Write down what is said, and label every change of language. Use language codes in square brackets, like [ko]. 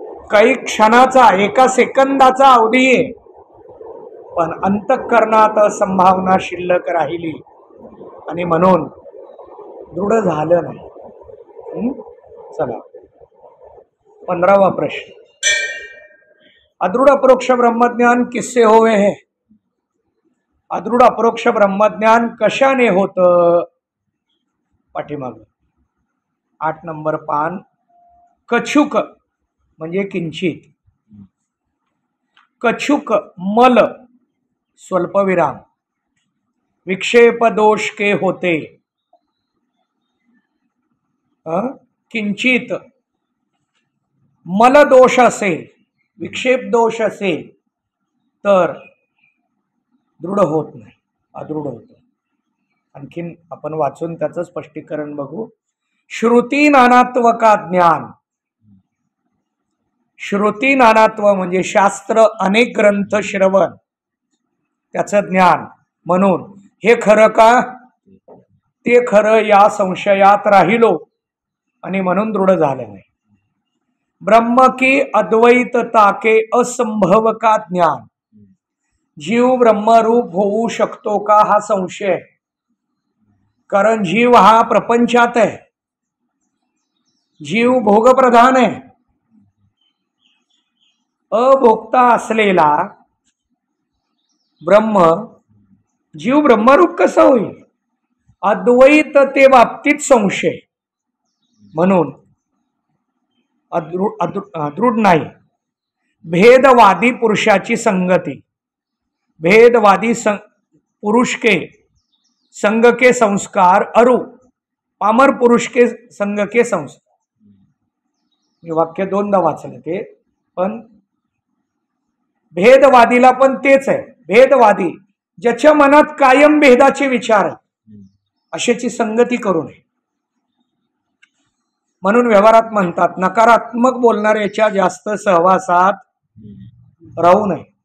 [mr] काही क्षणाचा, एका सेकंदाचा अवधी आहे, पण अंतःकरणात संभावना शिल्लक राहिली आणि म्हणून दृढ झालं नाही. चला 15वा प्रश्न. [hi] अदृढ अपरोक्ष ब्रह्मज्ञान किससे होवे है? [mr] अदृढ अपरोक्ष ब्रह्मज्ञान कशाने होतं? पाठीमाग 8 नंबर पान. कछुक म्हणजे किंचित. कछुक मल स्वल्पविराम, [hi] विक्षेप दोष के होते, [mr] किंचित मल दोष असेल, विक्षेप दोष असेल तर दृढ होत नाही, अदृढ होतं. आणखीन आपण वाचून त्याचं स्पष्टीकरण बघू. [hi] श्रुती नानात्व का ज्ञान. [mr] श्रुती नानात्व म्हणजे शास्त्र अनेक ग्रंथ श्रवण, त्याचं ज्ञान. म्हणून हे खरं का ते खरं या संशयात राहिलो आणि म्हणून दृढ झालं नाही. [hi] ब्रह्म की अद्वैतता के असंभव का ज्ञान. [mr] जीव ब्रह्मरूप होऊ शकतो का हा संशय. कारण जीव हा प्रपंचात आहे, जीव भोगप्रधान आहे. अभोक्ता असलेला ब्रह्म जीव ब्रह्मरूप कसा होईल. अद्वैतते बाबतीत संशय, म्हणून दृढ नाही. भेदवादी पुरुषाची संगती. [hi] भेदवादी पुरुष के संग के संस्कार अरु, पामर पुरुष के संग के संस्कार. [mr] मी वाक्य दोनदा वाचलं ते, पण भेदवादीला पण तेच आहे. भेदवादी ज्याच्या मनात कायम भेदाचे विचार आहेत अशाची संगती करू नये. म्हणून व्यवहारात म्हणतात नकारात्मक बोलणाऱ्याच्या जास्त सहवासात राहू नये.